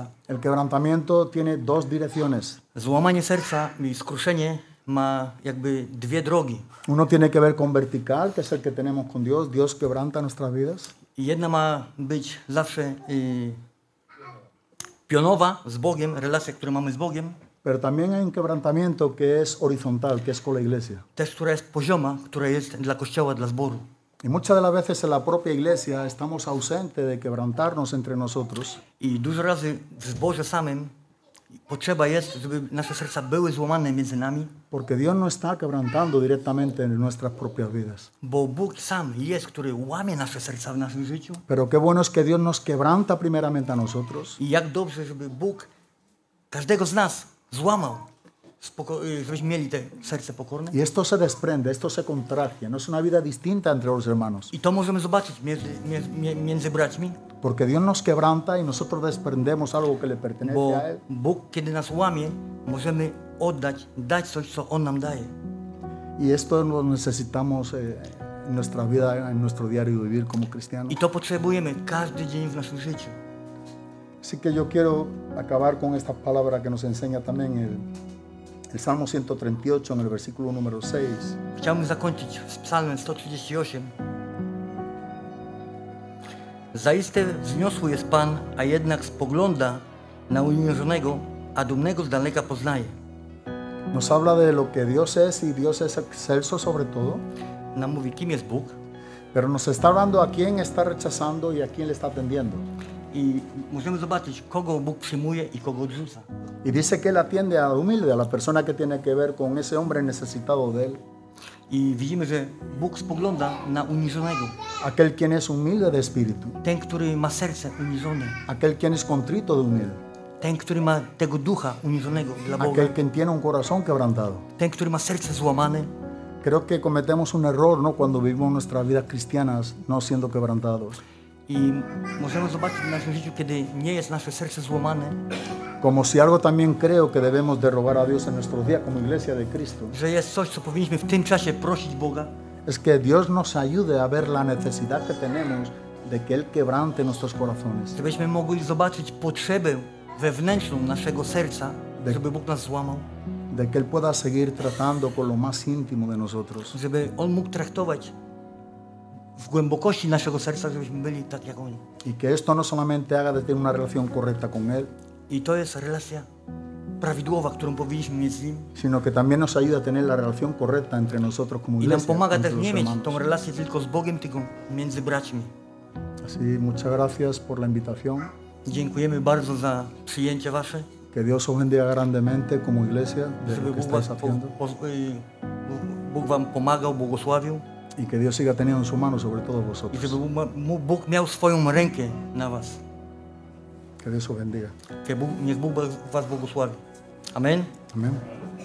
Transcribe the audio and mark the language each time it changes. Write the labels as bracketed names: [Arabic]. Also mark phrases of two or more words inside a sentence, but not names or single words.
[Spanish] el quebrantamiento tiene dos direcciones. [Polish] Złamanie serca i skruszenie ma jakby dwie drogi. [Spanish] Uno tiene que ver con vertical, que es el que tenemos con Dios. Dios quebranta nuestras vidas. [Polish] I jedna ma być zawsze pionowa z Bogiem, relacja, którą mamy z Bogiem, [Spanish] Pero también hay un quebrantamiento que es horizontal, que es con la iglesia. [Polish] też która jest pozioma, która jest dla Kościoła, dla zboru. [Spanish] Y muchas de las veces en la propia iglesia estamos ausentes de quebrantarnos entre nosotros [Polish] I dużo razy w zborze samym potrzeba jest, żeby nasze serca były złamane między nami, [Spanish] porque Dios no está quebrantando directamente en nuestras propias vidas. [Polish] bo Bóg sam jest, który łamie nasze serca w naszym życiu. [Spanish] Pero qué bueno es que Dios nos quebranta primeramente a nosotros [Polish] I jak dobrze, żeby Bóg każdego z nas złamał, żebyśmy mieli te serce pokorne. [Spanish] y esto se desprende, esto se contagia. No es una vida distinta entre los hermanos, [Polish] I to możemy zobaczyć między braćmi, [Spanish] porque Dios nos quebranta y nosotros desprendemos algo que le pertenece [Polish] bo [Spanish] a Él. [Polish] Bóg, kiedy nas łamie, możemy dać coś, co On nam daje. [Spanish] Y esto lo necesitamos en nuestra vida, en nuestro diario vivir como cristianos. [Polish] I to potrzebujemy każdy dzień w naszym życiu. [Spanish] Así que yo quiero acabar con esta palabra que nos enseña también el Salmo 138 en el versículo número 6. [Polish] Chciałbym zakończyć z psalmem 138. Zaiste wzniosły jest Pan, a jednak spogląda na uniżonego, a dumnego z daleka poznaje. [Spanish] Nos habla de lo que Dios es y Dios es excelso sobre todo, [Polish] Nam mówi, kim jest Bóg, [Spanish] pero nos está hablando a quién está rechazando y a quién le está atendiendo. [Polish] i możemy zobaczyć, kogo Bóg przyjmuje i kogo odrzuca. [Spanish] Y dice que Él atiende a la humilde, a la persona que tiene que ver con ese hombre necesitado de Él, [Polish] I widzimy, że Bóg spogląda na uniżonego, [Spanish] aquel quien es humilde de espíritu, [Polish] ten, który ma serce uniżone, [Spanish] aquel quien es contrito de humilde, [Polish] ten, który ma tego ducha uniżonego dla Boga, [Spanish] aquel quien tiene un corazón quebrantado. [Polish] ten, który ma serce złamane. [Spanish] Creo que cometemos un error, ¿no?, cuando vivimos nuestras vidas cristianas no siendo quebrantados. [Polish] I możemy zobaczyć w naszym życiu, kiedy nie jest nasze serce złamane, [Spanish] Como si algo también creo que debemos de rogar a Dios en nuestros días como iglesia de Cristo, [Polish] że jest coś, co powinniśmy w tym czasie prosić Boga, [Spanish] es que Dios nos ayude a ver la necesidad que tenemos de que Él quebrante nuestros corazones, [Polish] żebyśmy mogli zobaczyć potrzebę wewnętrzną naszego serca, żeby Bóg nas złamał, [Spanish] de que Él pueda seguir tratando con lo más íntimo de nosotros [Polish] żeby On mógł traktować w głębokości naszego serca, żebyśmy byli tak jak On. [Spanish] y que esto no solamente haga de tener una relación correcta con Él, [Polish] I to jest relacja prawidłowa, którą powinniśmy mieć z Nim. [Spanish] sino que también nos ayuda a tener la relación correcta entre nosotros como [Polish] I nam [Spanish] iglesia, [Polish] pomaga [Spanish] entre [Polish] też [Spanish] los [Polish] nie mieć [Spanish] hermanos. [Polish] tą relację tylko z Bogiem, tylko między braćmi. [Spanish] Así, muchas gracias por la invitación. [Polish] Dziękujemy bardzo za przyjęcie Wasze, [Spanish] Que Dios os bendiga grandemente como iglesia de [Polish] żeby [Spanish] lo que [Polish] Bóg, was, [Spanish] estáis haciendo [Polish] Bóg Wam pomagał, błogosławił [Spanish] y que Dios siga teniendo en su mano sobre todos [Polish] i [Spanish] vosotros. [Polish] żeby Bóg miał swoją rękę na Was. [Spanish] Que Dios os bendiga. [Polish] Niech Bóg Was błogosławi. Amen. [Spanish] Amén.